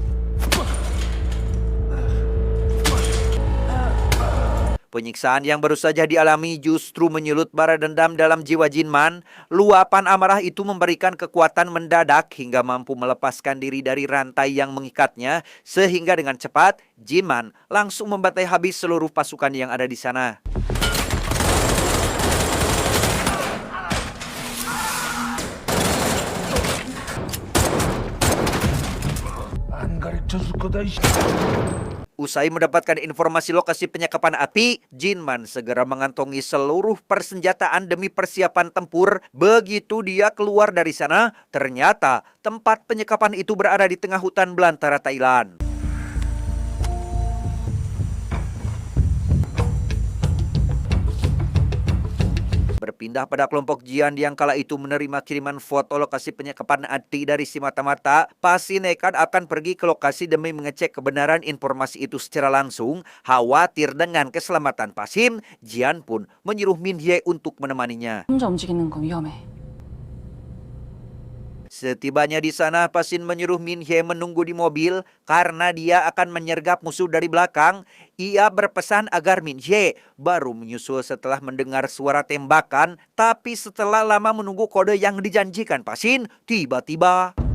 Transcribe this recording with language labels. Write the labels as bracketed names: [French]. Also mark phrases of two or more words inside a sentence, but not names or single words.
[Indonesian] Penyiksaan yang baru saja dialami justru menyulut bara dendam dalam jiwa Jinman. Luapan amarah itu memberikan kekuatan mendadak hingga mampu melepaskan diri dari rantai yang mengikatnya. Sehingga dengan cepat, Jinman langsung membantai habis seluruh pasukan yang ada di sana. [Korean] 안 가르쳐줄 거다. [Indonesian] Usai mendapatkan informasi lokasi penyekapan Ati, Jinman segera mengantongi seluruh persenjataan demi persiapan tempur. Begitu dia keluar dari sana, ternyata tempat penyekapan itu berada di tengah hutan belantara Thailand. Berpindah pada kelompok Jian yang kala itu menerima kiriman foto lokasi penyekapan Ati dari si mata-mata, Pasin nekat akan pergi ke lokasi demi mengecek kebenaran informasi itu secara langsung. Khawatir dengan keselamatan Pasin, Jian pun menyuruh Min Hye untuk menemaninya. [Korean] 혼자 움직이는 건 위험해. [Indonesian] Setibanya di sana, Pasin menyuruh Min Hye menunggu di mobil karena dia akan menyergap musuh dari belakang. Ia berpesan agar Min Hye baru menyusul setelah mendengar suara tembakan. Tapi setelah lama menunggu kode yang dijanjikan Pasin, tiba-tiba...